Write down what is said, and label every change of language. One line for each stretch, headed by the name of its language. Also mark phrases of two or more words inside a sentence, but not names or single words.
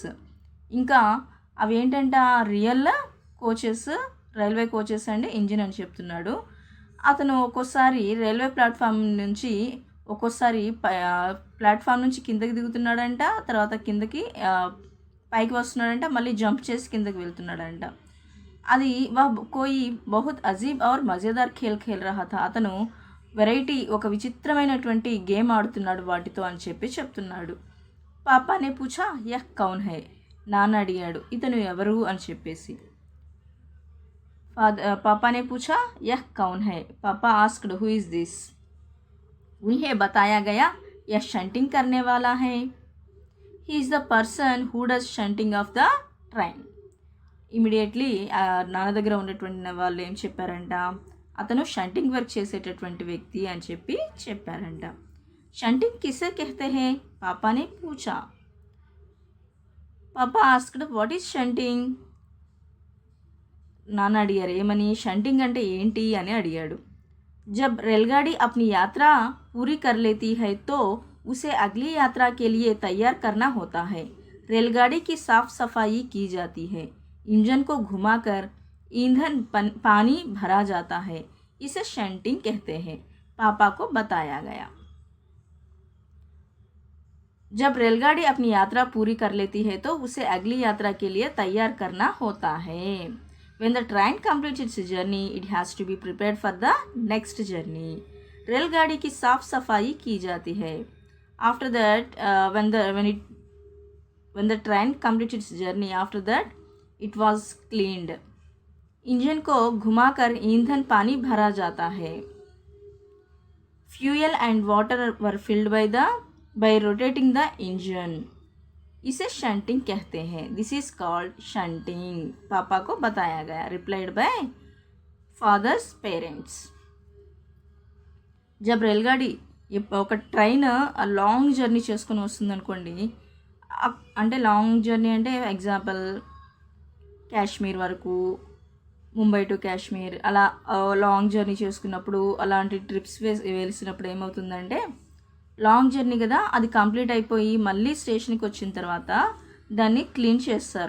Telugu: ఇంకా అవి ఏంటంట
English: real coaches, railway coaches and engine
Telugu: అని చెప్తున్నాడు. అతను ఒక్కోసారి
English: railway platform
Telugu: నుంచి ఒక్కోసారి ప్లాట్ఫామ్ నుంచి కిందకి దిగుతున్నాడంట, తర్వాత కిందకి పైకి వస్తున్నాడంట, మళ్ళీ జంప్ చేసి కిందకి వెళ్తున్నాడంట.
Hindi: అది कोई बहुत अजीब और मज़ेदार खेल खेल रहा था.
Telugu: అతను వెరైటీ ఒక విచిత్రమైనటువంటి గేమ్ ఆడుతున్నాడు వాటితో అని చెప్పి చెప్తున్నాడు.
Hindi: पापा ने पूछा यह कौन है.
Telugu: నాన్న అడిగాడు ఇతను ఎవరు అని చెప్పేసి.
Hindi: पापा ने पूछा यह कौन है.
English: papa asked who is this.
Hindi: उन्हें बताया गया यह शंटिंग करने वाला है.
English: he is the person who does shunting of the train.
Telugu: ఇమీడియట్లీ నాన్న దగ్గర ఉన్నటువంటి వాళ్ళు ఏం చెప్పారంట, అతను షంటింగ్ వర్క్ చేసేటటువంటి వ్యక్తి అని చెప్పి చెప్పారంట.
Hindi: शंटिंग किसे कहते हैं पापा ने पूछा.
English: papa asked what is shunting.
Telugu: నాన్న అడిగారు ఏమని, షంటింగ్ అంటే ఏంటి అని అడిగాడు.
Hindi: जब रेलगाड़ी अपनी यात्रा पूरी कर लेती है तो उसे अगली यात्रा के लिए तैयार करना होता है. रेलगाड़ी की साफ सफाई की जाती है. इंजन को घुमाकर ईंधन पानी भरा जाता है. इसे शंटिंग कहते हैं. पापा को बताया गया. जब रेलगाड़ी अपनी यात्रा पूरी कर लेती है तो उसे अगली यात्रा के लिए तैयार करना होता है.
English: When the train completes its journey, it has to be prepared for the next journey.
Hindi: रेलगाड़ी की साफ सफाई की जाती है.
English: After that, when the train completes its journey, after that, it was cleaned.
Hindi: इंजन को घुमाकर ईंधन पानी भरा जाता है.
English: Fuel and water were filled by rotating the engine.
Hindi: इसे शंटिंग कहते हैं.
English: this is called shunting.
Hindi: पापा को बताया गया.
English: replied by fathers parents.
Hindi: जब रेलगाड़ी
Telugu: ఒక
English: train long journey
Telugu: చేసుకొని వస్తుంది అనుకోండి, అంటే
English: long journey
Telugu: అంటే ఎగ్జాంపుల్ కాశ్మీర్ వరకు, ముంబై టు కాశ్మీర్ అలా
English: long journey
Telugu: చేసుకున్నప్పుడు, అలాంటి ట్రిప్స్ వేసినప్పుడు ఏమవుతుందంటే
English: long journey
Telugu: కదా, అది కంప్లీట్ అయిపోయి మళ్ళీ స్టేషన్కి వచ్చిన తర్వాత దాన్ని క్లీన్ చేస్తారు.